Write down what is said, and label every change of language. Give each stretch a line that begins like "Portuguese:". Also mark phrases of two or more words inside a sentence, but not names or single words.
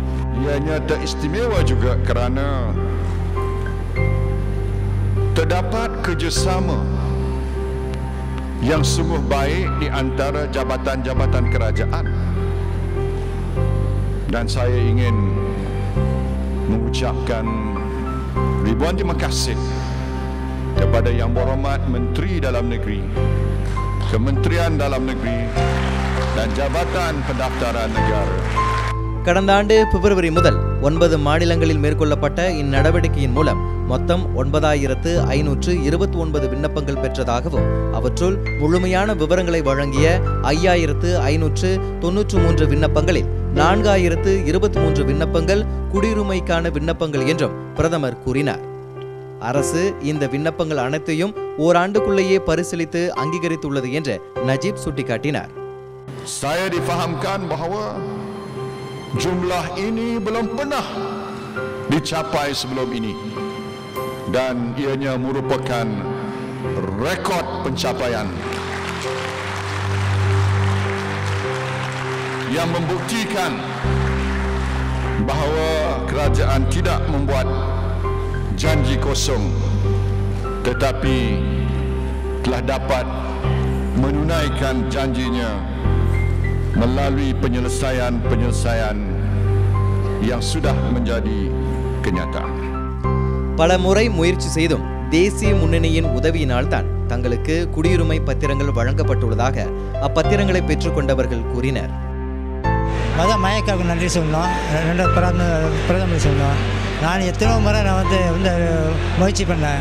Malay: Ianya teristimewa juga kerana terdapat kerjasama yang sungguh baik di antara jabatan-jabatan kerajaan, dan saya ingin mengucapkan ribuan terima kasih kepada Yang Berhormat Menteri Dalam Negeri, Kementerian Dalam Negeri dan Jabatan Pendaftaran Negara.
Tamil: கடந்த ஆண்டு பிப்ரவரி முதல் 9 மாநிலங்களில் மேற்கொள்ளப்பட்ட இந்நடவடிக்கையின் மூலம் மொத்தம் 9529 விண்ணப்பங்கள் பெற்றதாகவும் அவற்றுள் முழுமையான விவரங்களை வழங்கிய 5593 விண்ணப்பங்களில் 4023 விண்ணப்பங்கள் குடியுரிமைக்கான விண்ணப்பங்கள் என்றும் பிரதமர் கூறினார். அரசு இந்த விண்ணப்பங்கள் அனைத்தையும் ஓராண்டுக்குள்ளேயே பரிசீலித்து அங்கீகரித்துள்ளது என்று நஜீப் சுட்டிக்காட்டினார்.
Malay: Saya difahamkan bahawa jumlah ini belum pernah dicapai sebelum ini dan ianya merupakan rekod pencapaian yang membuktikan bahawa kerajaan tidak membuat janji kosong tetapi telah dapat menunaikan janjinya melalui penyelesaian yang sudah menjadi kenyataan.
Tamil: பல முறை முயற்சி செய்தும் தேசிய முன்னணியின் உதவியினால் தான் தங்களுக்கு குடியுரிமை பத்திரங்கள் வழங்கப்பட்டுள்ளதாக அப்பத்திரங்களை பெற்றுக்கொண்டவர்கள் கூறினர். மொதல் மயக்காவுக்கு நன்றி சொல்லணும், ரெண்டாவது பிரதமர் சொல்லணும். நான் எத்தனோ முறை முயற்சி பண்ணேன்.